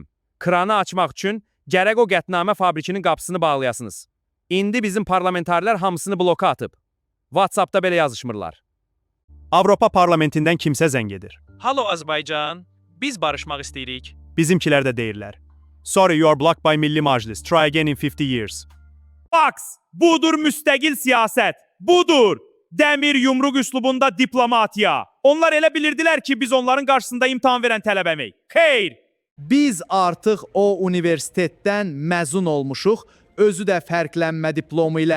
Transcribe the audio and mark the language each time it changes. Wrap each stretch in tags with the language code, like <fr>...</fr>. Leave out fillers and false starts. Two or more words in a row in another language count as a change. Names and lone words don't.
<az>Kranı açmaq üçün gərək o qətnamə fabrikinin qapısını bağlayasınız. İndi bizim parlamentarilər hamısını bloka atıb. WhatsAppda belə yazışmırlar. Avropa Parlamentindən kimsə zəng edir. Halo Azərbaycan, biz barışmaq istəyirik. Bizimkilər də deyirlər.</az> <en>Sorry, you are blocked by Milli Məclis. Try again in 50 years.</en> <az>Box! Budur müstəqil siyasət. Budur! Dəmir yumruq üslubunda diplomatiya. Onlar elə bilirdilər ki, biz onların qarşısında imtahan verən tələbəməyik. Xeyr! Biz artıq o universitetdən məzun olmuşuq, özü də fərqlənmə diplomu ilə.</az>